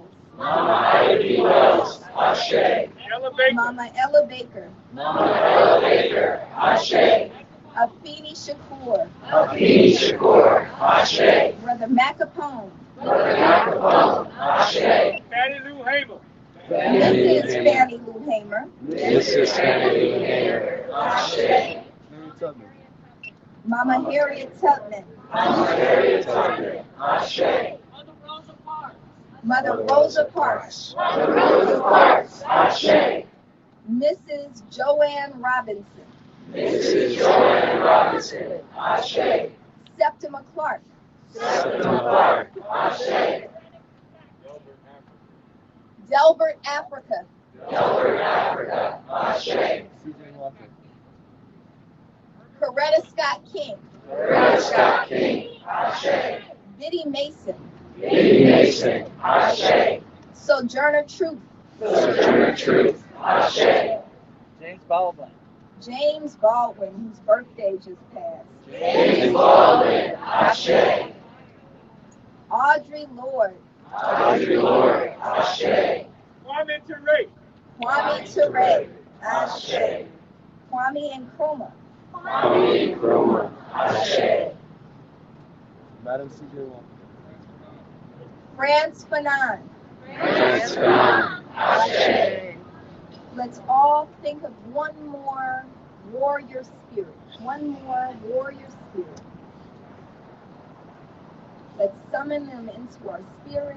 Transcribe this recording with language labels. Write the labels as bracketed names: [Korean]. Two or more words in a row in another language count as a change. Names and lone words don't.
[English] Mama Ida B. Wells, Ashe. Mama Ella Baker. Mama Ella Baker, Ashe. Afeni Shakur. Afeni Shakur, Ashe. Brother Macapone. Brother Macapone, Ashe. Fannie Lou Hamer. This is Fannie Lou Hamer. This is Fannie Lou Hamer, Ashe. Mama Harriet Tubman. Mama Harriet Tubman, Ashe. Mother Rosa Parks. Mother Rosa Parks, Ashe. Mrs. Joanne Robinson. Mrs. Joanne Robinson, Ashe. Septima Clark. Septima Clark, Ashe. Delbert Africa. Delbert Africa, Ashe. Coretta Scott King. Coretta Scott King, Ashe. Biddy Mason. Biddy Mason, Ashe. Sojourner Truth. Sojourner Truth, Ashe. James Baldwin. James Baldwin, whose birthday just passed. James Baldwin, Ashe. Audrey Lorde. Audrey Lorde, Ashe. Kwame Ture. Kwame Ture. Ashe. Kwame Nkrumah. Kwame Nkrumah, Ashe. Madam C.J. Walker. France Fanon. France Fanon, Ashe. Let's all think of one more warrior spirit. One more warrior spirit. Let's summon them into our spirits.